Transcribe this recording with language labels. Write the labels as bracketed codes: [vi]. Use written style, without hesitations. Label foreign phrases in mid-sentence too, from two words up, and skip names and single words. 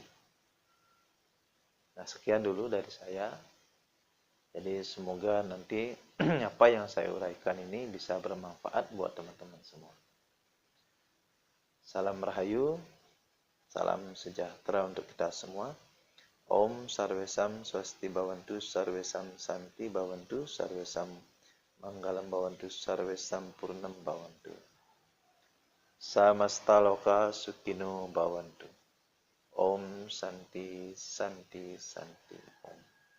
[id] Nah, sekian dulu dari saya. Jadi, semoga nanti apa yang saya uraikan ini bisa bermanfaat buat teman-teman semua. Salam Rahayu, salam sejahtera untuk kita semua. [sa] ॐ सर्वेषां स्वस्ति भवन्तु, सर्वेषां शान्ति भवन्तु, सर्वेषां मङ्गलं भवन्तु, सर्वेषां पूर्णं भवन्तु. समस्त लोक सुखिनो भवन्तु. ॐ शान्ति शान्ति शान्ति ॐ.